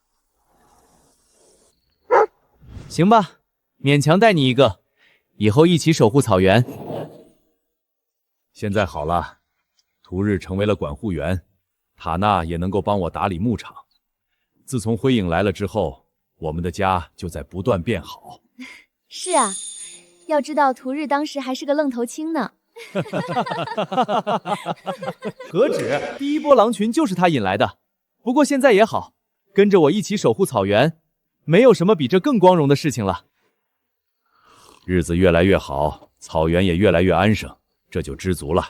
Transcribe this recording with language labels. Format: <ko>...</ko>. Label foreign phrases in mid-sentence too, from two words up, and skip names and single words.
<zh>行吧，勉強帶你一個，以後一起守護草原。現在好了，屠日成為了管護員，塔娜也能夠幫我打理牧場。自從輝影來了之後，我們的家就在不斷變好。是啊，要知道屠日當時還是個愣頭青呢。何止，第一波狼群就是他引來的。不過現在也好，跟着我一起守護草原，沒有什麼比這更光榮的事情了。日子越來越好，草原也越來越安生，這就知足了。</zh>